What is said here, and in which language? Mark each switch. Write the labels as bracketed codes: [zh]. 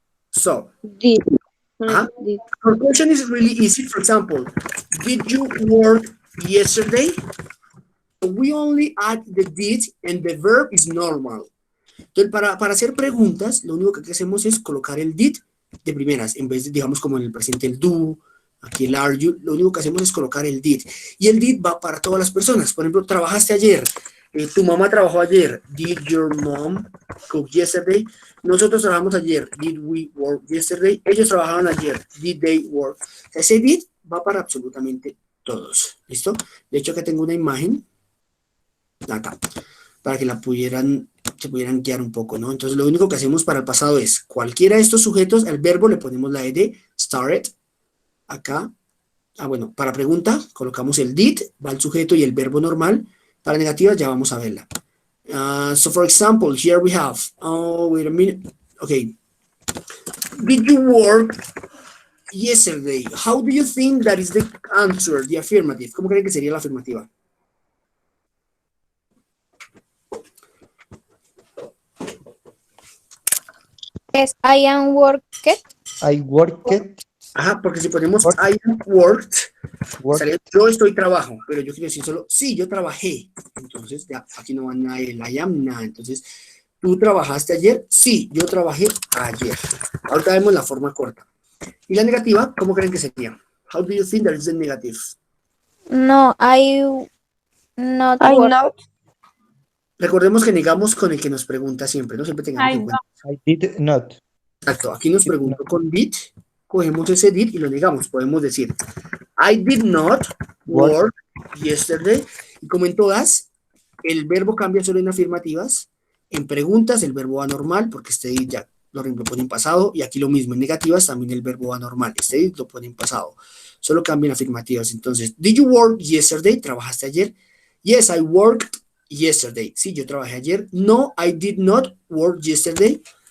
[en] So, Did. Did. Our question is really easy. For example, did you work yesterday? We only add the did and the verb is normal. [es] Entonces, para hacer preguntas, lo único que hacemos es colocar el did de primeras, en vez de, digamos, como en el presente el do, aquí el are you, lo único que hacemos es colocar el did. Y el did va para todas las personas. Por ejemplo, trabajaste ayer, tu mamá trabajó ayer. [en] Did your mom cook yesterday? [es] Nosotros trabajamos ayer. [en] Did we work yesterday? [es] Ellos trabajaron ayer. [en] Did they work? [es] Ese did va para absolutamente todos. ¿Listo? De hecho, acá tengo una imagen. Acá. Para que se pudieran guiar un poco, ¿no? Entonces, lo único que hacemos para el pasado es, cualquiera de estos sujetos, al verbo le ponemos la ed, started, acá. Bueno, para pregunta, colocamos el did, va el sujeto y el verbo normal. Para negativa, ya vamos a verla. [en] So, for example, here we have, wait a minute. Okay. Did you work yesterday? How do you think that is the answer, the affirmative? [es] ¿Cómo creen que sería la afirmativa? [en] Es I am worked. I worked. [es] Ajá, porque si ponemos I am worked, sale, yo estoy trabajo, pero yo quiero decir solo, sí, yo trabajé. Entonces, ya, aquí no va nada el I am, nada. Entonces, ¿tú trabajaste ayer? Sí, yo trabajé ayer. Ahorita vemos la forma corta. ¿Y la negativa? ¿Cómo creen que sería? [en] How do you think that is the negative? No, I not I work. not. [es] Recordemos que negamos con el que nos pregunta siempre, ¿no? Siempre tengamos en cuenta. [en] I did not. [es] Exacto, aquí nos preguntó con did, cogemos ese did y lo negamos. Podemos decir, [en] I did not work yesterday. [es] Y como en todas, el verbo cambia solo en afirmativas. En preguntas, el verbo va normal, porque este did ya lo pone en pasado. Y aquí lo mismo, en negativas también el verbo va normal. Este did lo pone en pasado. Solo cambian afirmativas. [en] Entonces, did you work yesterday? [es] ¿Trabajaste ayer? [en] Yes, I worked yesterday. [es] Sí, yo trabajé ayer. [en] No, I did not work yesterday.